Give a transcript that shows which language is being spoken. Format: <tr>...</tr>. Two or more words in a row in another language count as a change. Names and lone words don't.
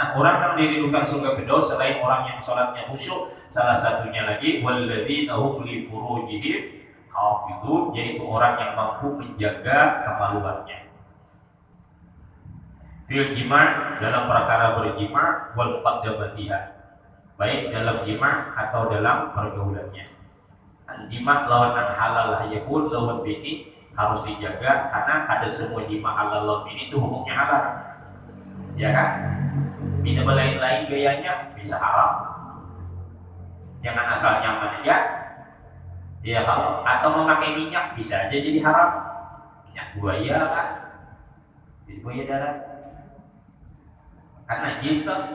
<id>Nah, orang yang dirindukan surga Firdaus selain orang yang sholatnya khusyuk, salah satunya lagi</id> <ar>والذين هم لفروجهم حافظون,</ar> <id>yaitu orang yang mampu menjaga kemaluannya.</id> <ar>في الجماع'</ar> <id>dalam perkara berjima'</id> <ar>ومقدماتها,</ar> <id>baik dalam jima' atau dalam pergaulannya.</id> <bjn>Jima' lawan halal yakun lawan bini harus dijaga karena ada semua jima' halal lawan bini itu hukumnya halal.</bjn> <id>Ya kan? Tidak lain-lain gayanya bisa haram. Jangan asal nyaman aja. Ya kalau atau memakai minyak bisa aja jadi haram. Minyak buaya kan? Buaya darat. Kan najis kan.</id>